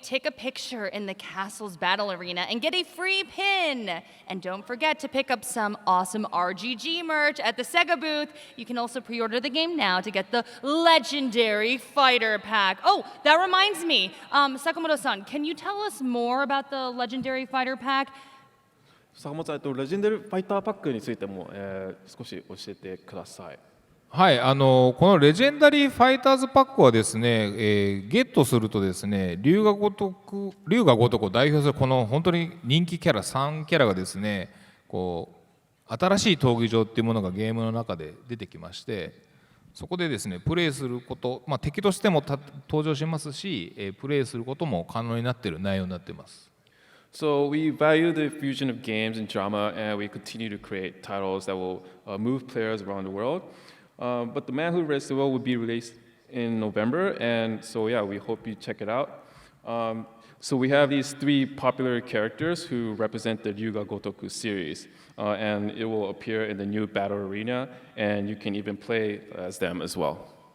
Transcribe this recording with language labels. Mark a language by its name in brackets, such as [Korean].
[English] Take a picture in the castle's battle arena and get a free pin. And don't forget to pick up some awesome RGG merch at the Sega Booth. You can also pre-order the game now to get the legendary fighter pack. Oh, that reminds me. Sakamoto-san, can you tell us more about the legendary fighter pack? [Japanese] 坂本さん、レジェンダリーファイターパックについても、少し教えてください。はい、このレジェンダリーファイターズパックはですね、ゲットするとですね、龍が如くを代表するこの本当に人気キャラ3キャラがですね、こう新しい闘技場っていうものがゲームの中で出てきまして、そこでですねプレイすること、敵としても登場しますし、プレイすることも可能になっている内容になっています。 [English] So we value the fusion of games and drama, and we continue to create titles that will move players around the world. But The Man Who Raised the World will be released in November, and so yeah, we hope you check it out. So we have these 3 popular characters who represent the Ryuga Gotoku series, and it will appear in the new battle arena, and you can even play as them as well.